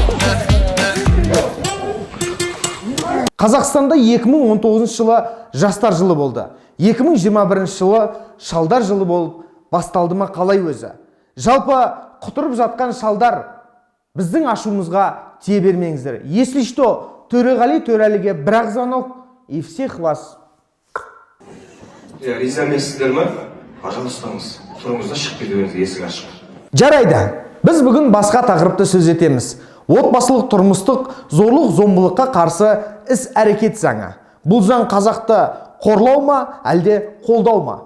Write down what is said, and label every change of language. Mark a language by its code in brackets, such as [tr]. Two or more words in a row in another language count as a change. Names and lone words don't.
[kk] Қазақстанда 2019 жылы жастар жылы болды. 2021 жылы шалдар жылы болып басталды ма қалай өзі? Жалпы құтырып жатқан шалдар біздің ашуымызға тие бермеңіздер. [ru] Если что, [kk] Төреғали Төрәліге бір-ақ [ru] звонок и всех вас. [kk] Риза емессіздер ме? Пожалуйстаңыз, тұрыңызда шығып кетуіңізге есік ашық. Жарайды, біз бүгін басқа тақырыпты сөз етеміз. Отбасылық тұрмыстық зорлық зомбылыққа қарсы іс әрекет заңы. Бұл заң қазақты қорлау ма, әлде қолдау ма?